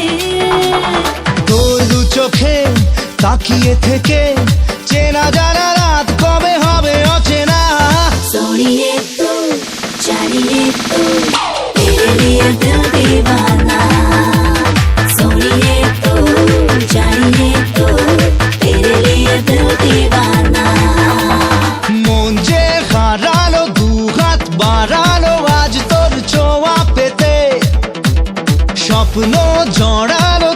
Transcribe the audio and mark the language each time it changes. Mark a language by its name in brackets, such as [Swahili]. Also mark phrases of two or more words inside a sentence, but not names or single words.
[Bangla] তোর দু চোখে তাকিয়ে থেকে চেনা জানা রাত কবে হবে অচেনা। [Hindi] सुनिए तू जानिए तू तेरे लिए दिल दीवाना, सुनिए तू जानिए तू तेरे लिए दिल दीवाना। [Bangla] মন যে হারানো, দুহাত বাড়ানো আজ তোর ছোঁয়া পেতে, স্বপ্ন জড়া